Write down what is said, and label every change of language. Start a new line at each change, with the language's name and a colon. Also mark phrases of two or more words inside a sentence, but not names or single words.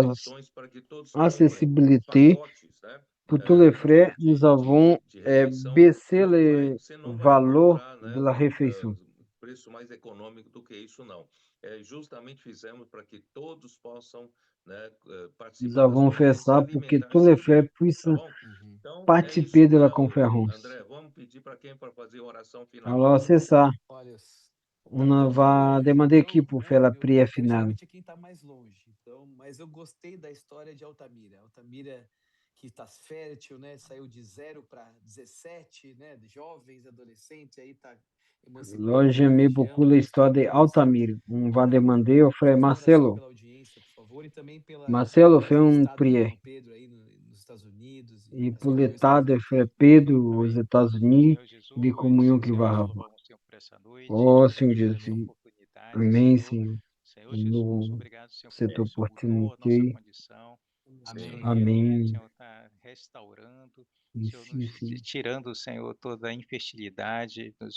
Portuguese: refeições para que todos comprem
French: accessibilité
Portuguese: pacotes, né,
French: pour tous les frais, nous avons
Portuguese: de refeição.
French: baissé
Portuguese: E
French: le
Portuguese: você não vai
French: valeur
Portuguese: encontrar,
French: de
Portuguese: né,
French: la réflexion.
Portuguese: preço mais econômico do que isso, não. Justamente fizemos para que todos possam, né,
French: Nous
Portuguese: participar das
French: avons fait
Portuguese: conferências e
French: ça pour que tous
Portuguese: alimentar-se
French: les frères
Portuguese: bem,
French: puissent
Portuguese: tá bom? Uhum. Então, é
French: participer
Portuguese: isso,
French: de la
Portuguese: né,
French: conférence.
Portuguese: André? Vamos pedir para quem para fazer a oração final.
French: Alors, c'est ça.
Portuguese: Olha,
French: On
Portuguese: tá
French: va
Portuguese: longe,
French: demander qui
Portuguese: então,
French: pour
Portuguese: né,
French: faire la
Portuguese: eu
French: prière
Portuguese: quero
French: finale.
Portuguese: geralmente é quem está mais longe. Então, mas eu gostei da história de Altamira. Altamira que está fértil, né? Saiu de 0 para 17, né? De jovens, adolescentes, aí está emancipando
French: Alors,
Portuguese: toda a
French: j'aimais
Portuguese: região.
French: beaucoup l'histoire de
Portuguese: Gostei muito dessa.
French: Altamira. On va
Portuguese: Né?
French: demander au frère
Portuguese: Fazer uma oração
French: Marcelo.
Portuguese: pela audiência, por favor, e também pela,
French: Marcelo, fais
Portuguese: pelo
French: une
Portuguese: estado do
French: prière.
Portuguese: irmão Pedro aí nos Estados Unidos
French: Et
Portuguese: as
French: pour
Portuguese: comunhões
French: l'état
Portuguese: que ele
French: de
Portuguese: vai
French: frère
Portuguese: ter.
French: Pedro aux
Portuguese: Amém.
French: États-Unis,
Portuguese: Senhor Jesus,
French: des communions qu'il
Portuguese: Senhor,
French: va
Portuguese: nós
French: avoir.
Portuguese: louvamos o Senhor por essa noite,
French: Oh,
Portuguese: te
French: Seigneur
Portuguese: agradecemos essa
French: Jésus.
Portuguese: oportunidade, Amém, Senhor. Senhor. Senhor Jesus,
French: Nous,
Portuguese: obrigado, Senhor,
French: cette
Portuguese: porque o Senhor mudou a nossa
French: opportunité.
Portuguese: condição. O Amém. Senhor Amém. Senhor, está restaurando, Senhor,
French: Ici,
Portuguese: nos sim. tirando, Senhor, toda a infertilidade, nos